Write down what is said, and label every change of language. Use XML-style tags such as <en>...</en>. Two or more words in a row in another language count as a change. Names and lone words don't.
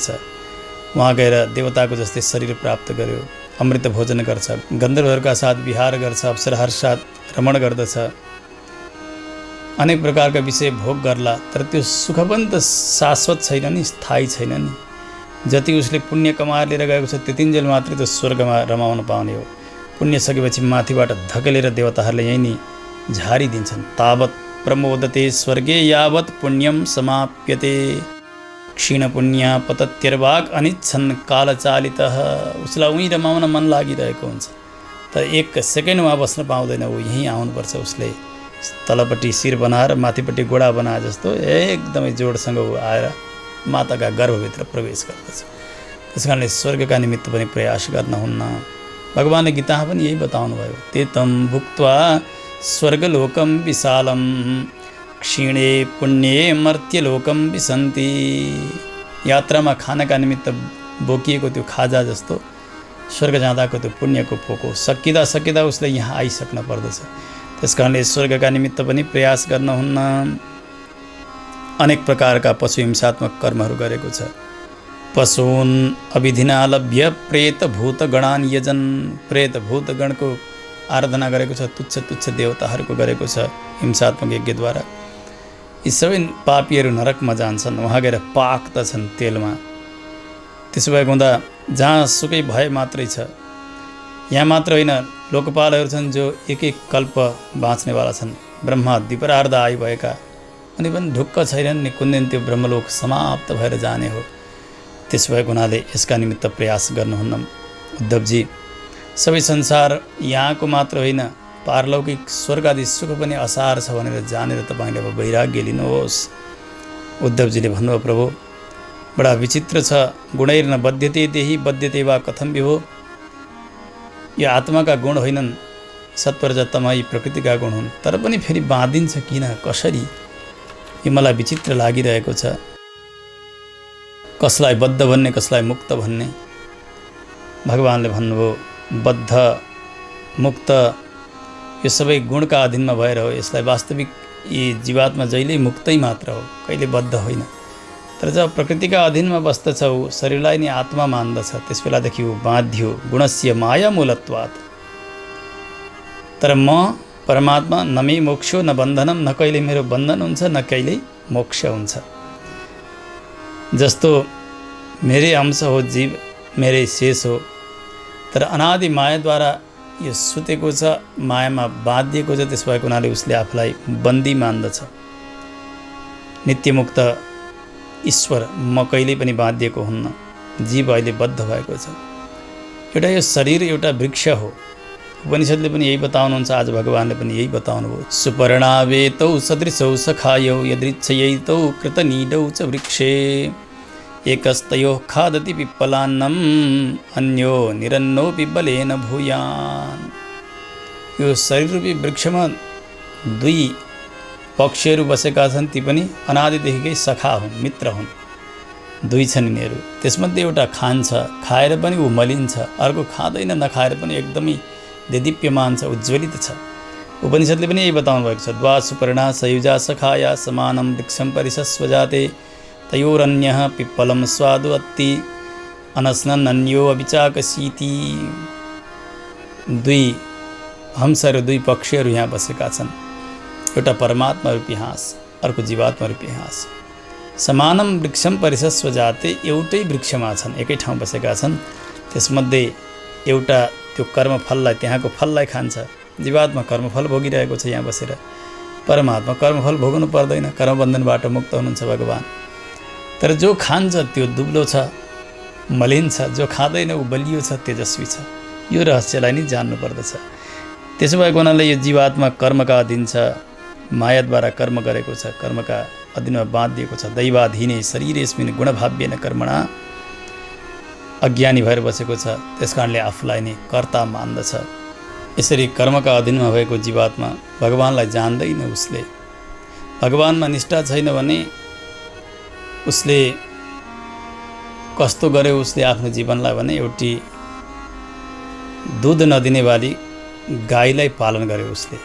<ne>वहाँ गएर देवताको जस्तै शरीर प्राप्त गर्यो, अमृत भोजन गर्छ, गन्धर्वहरूका साथ विहार गर्छ, अप्सराहरूका साथ रमण गर्दछ, अनेक प्रकारका विषय भोग गर्ला। तर त्यो सुख पनि त शाश्वत छैन नि, स्थायी छैन नि। जति उसले पुण्य कमाएर लिएर गएको छ त्यतिन्जेल मात्रै त स्वर्गमा रमाउन पाउने हो। पुण्य सकेपछि माथिबाट धकेलेर देवताहरूले यहीँ नि झारिदिन्छन्।</ne> <sa>तावत् प्रमोदते स्वर्गे यावत् पुण्यम समाप्यते क्षीण पुण्य पतत्यर्वाक अनिच्छन् कालचालितः।</sa> <ne>उसलाई उहीँ रमाउन मन लागिरहेको हुन्छ, तर एक सेकेन्ड वहाँ बस्न पाउँदैन, ऊ यहीँ आउनुपर्छ। उसले तलपट्टि शिर बनाएर माथिपट्टि गोडा बनाए जस्तो एकदमै जोडसँग ऊ आएर माताका गर्भभित्र प्रवेश गर्दछ। त्यस कारणले स्वर्गका निमित्त पनि प्रयास गर्नुहुन्न। भगवानले गीतामा पनि यही बताउनु भयो।</ne> <sa>तेतं भुक्त्वा स्वर्गलोकम विशालम क्षीणे पुण्ये मर्त्यलोकम विसन्ति।</sa> <ne>यात्रामा खानका निमित्त बोकिएको त्यो खाजा जस्तो स्वर्ग जाँदाको त्यो पुण्यको पोको सकिँदा उसले यहाँ आइसक्न पर्दछ। त्यस कारणले स्वर्गका निमित्त पनि प्रयास गर्नुहुन्न। अनेक प्रकारका पशु हिंसात्मक कर्महरू गरेको छ।</ne> <sa>पशून् अविधिना लभ्य प्रेत भूत गणान् यजन।</sa> <ne>प्रेत भूत गणको आराधना गरेको छ, तुच्छ देवताहरूको गरेको छ हिंसात्मक यज्ञद्वारा। यी सबै पापीहरू नरकमा जान्छन्, वहाँ गएर पाक्दछन् तेलमा। त्यसो भएको हुँदा जहाँ सुकै भए मात्रै छ। यहाँ मात्र होइन, लोकपालहरू छन् जो एक कल्प बाँच्नेवाला छन्, ब्रह्मा द्विपरार्ध आयु भएका, अनि पनि ढुक्क छैनन् नि कुन दिन त्यो ब्रह्मलोक समाप्त भएर जाने हो। त्यसो भएको हुनाले यसका निमित्त प्रयास गर्नुहुन्न। उद्धवजी, सबै संसार यहाँको मात्र होइन, पारलौकिक स्वर्ग आदि सुख पनि असार छ भनेर जानेर तपाईँले अब वैराग्य लिनुहोस्। उद्धवजीले भन्नुभयो, प्रभु बडा विचित्र छ।</ne> <sa>गुणैर्न बध्यते देही बध्यते वा कथम विभो।</sa> <ne>यो आत्माका गुण होइनन्, सत्वरज तम यी प्रकृतिका गुण हुन्, तर पनि फेरि बाँधिन्छ किन, कसरी? यो मलाई विचित्र लागिरहेको छ। कसलाई बद्ध भन्ने, कसलाई मुक्त भन्ने? भगवानले भन्नुभयो, बद्ध मुक्त यो सबै गुणका अधीनमा भएर हो। यसलाई वास्तविक यी जीवात्मा जहिले मुक्तै मात्र हो, कहिले बद्ध होइन। तर जब प्रकृतिका अधीनमा बस्दछ, ऊ शरीरलाई नै आत्मा मान्दछ, त्यस बेलादेखि ऊ बाध्यो</ne> <sa>गुणस्य माया मूलत्वात्।</sa> <ne>तर म परमात्मा</ne> <sa>न मे मोक्षो न बन्धनम,</sa> <ne>न कहिले मेरो बन्धन हुन्छ न कहिले मोक्ष हुन्छ। जस्तो मेरै अंश हो जीव, मेरै शेष हो, तर अनादि मायाद्वारा यो सुतेको छ, मायामा बाँधिएको छ। त्यस भएको हुनाले उसले आफूलाई बन्दी मान्दछ। नित्यमुक्त ईश्वर म कहिल्यै पनि बाँधिएको हुन्न, जीव अहिले बद्ध भएको छ। एउटा यो शरीर एउटा वृक्ष हो। उपनिषदले पनि यही बताउनुहुन्छ, आज भगवानले पनि यही बताउनु भयो।</ne> <sa>सुपर्णावेतौ सदृशौ सखायौ यदृच्छयैतौ कृतनीडौ च वृक्षे एकस्तयोः खादति पिप्पलान्नम् अन्यो निरन्नोऽपि बलेन भूयान्।</sa> <ne>यो शरीररूपी वृक्षमा दुई पक्षीहरू बसेका छन्, ती पनि अनादिदेखिकै सखा हुन्, मित्र हुन्। दुई छन् यिनीहरू। त्यसमध्ये एउटा खान्छ, खाएर पनि ऊ मलिन्छ, अर्को खाँदैन, नखाएर पनि एकदमै देदीप्यमान छ, उज्ज्वलित छ। उपनिषदले पनि यही बताउनु भएको छ।</ne> <sa>द्वा सुपर्णा सयुजा सखाया समानं वृक्षं परिशस्वजाते तयोरन्यः पिप्पलं स्वादु अत्ति अनस्नन् अन्यो अविचाकसीति।</sa> <ne>दुई हंसहरू, दुई पक्षीहरू यहाँ बसेका छन्। एउटा परमात्मा रूपी हाँस, अर्को जीवात्मा रूपी हाँस।</ne> <sa>समानम वृक्षम परिसस्व जाते,</sa> <ne>एउटै वृक्षमा छन्, एकै ठाउँ बसेका छन्। त्यसमध्ये एउटा त्यो कर्मफललाई, त्यहाँको फललाई खान्छ। जीवात्मा कर्मफल भोगिरहेको छ यहाँ बसेर, परमात्मा कर्मफल भोग्नु पर्दैन, कर्मबन्धनबाट मुक्त हुनुहुन्छ भगवान्। तर जो खान्छ त्यो दुब्लो छ, मलिन छ, जो खाँदैन ऊ बलियो छ, तेजस्वी छ। यो रहस्यलाई नै जान्नुपर्दछ। त्यसो भएको हुनाले यो जीवात्मा कर्मका अधीन छ, मायाद्वारा कर्म गरेको छ, कर्मका अधीनमा बाँधिएको छ।</ne> <sa>दैवाधीने शरीरेस्मिन् गुणभाव्येन कर्मणा,</sa> <ne>अज्ञानी भएर बसेको छ, त्यस कारणले आफूलाई नै कर्ता मान्दछ। यसरी कर्मका अधीनमा भएको जीवात्मा भगवान्लाई जान्दैन। उसले भगवानमा निष्ठा छैन भने उसले कस्तो गर्यो, उसले आफ्नो जीवनलाई भने एउटी दुध नदिने वाली गाईलाई पालन गर्यो उसले।</ne>